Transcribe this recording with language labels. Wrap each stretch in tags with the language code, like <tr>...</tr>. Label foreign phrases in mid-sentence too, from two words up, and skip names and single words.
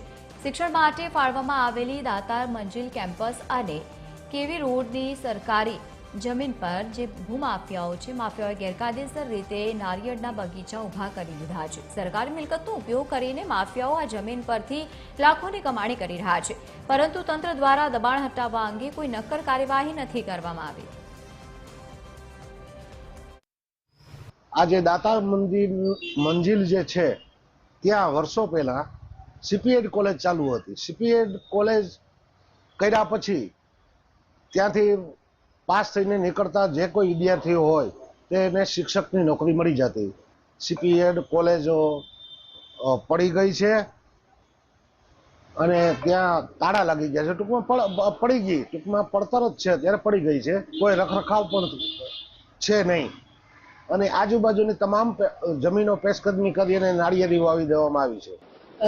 <gu>શિક્ષણ માટે ફાળવવામાં આવેલી દાતાર મંજિલ કેમ્પસ અને કેવી રોડની સરકારી જમીન પર જે ભૂમાફિયાઓ છે, માફિયાઓએ ગેરકાયદેસર રીતે નારિયેળના બગીચા ઊભા કરી લીધા છે। સરકારી મિલકતનો ઉપયોગ કરીને માફિયાઓ આ જમીન પરથી લાખોની કમાણી કરી રહ્યા છે, પરંતુ તંત્ર દ્વારા દબાણ હટાવવા અંગે કોઈ નક્કર કાર્યવાહી નથી કરવામાં આવી। આજ દાતા મંજિલ જે છે ત્યાં વર્ષો પહેલા સીપીએડ કૉલેજ ચાલુ થી। સીપીએડ કૉલેજ કર્યા પછી ત્યાંથી પાસ થઈને નીકળતા જે કોઈ વિદ્યાર્થી હોય તેને શિક્ષકની નોકરી મળી જતી। સીપીએડ કૉલેજ પડી ગઈ છે અને ત્યાં તાળા લાગી ગયા છે। ટૂંકમાં પડી ગઈ, ટૂંકમાં પડતર જ છે ત્યારે પડી ગઈ છે, કોઈ રખરખાવ પણ છે નહીં અને આજુબાજુની તમામ જમીનો પેશકદમી કરીને નાળિયેરી વાવી દેવામાં આવી છે।</gu>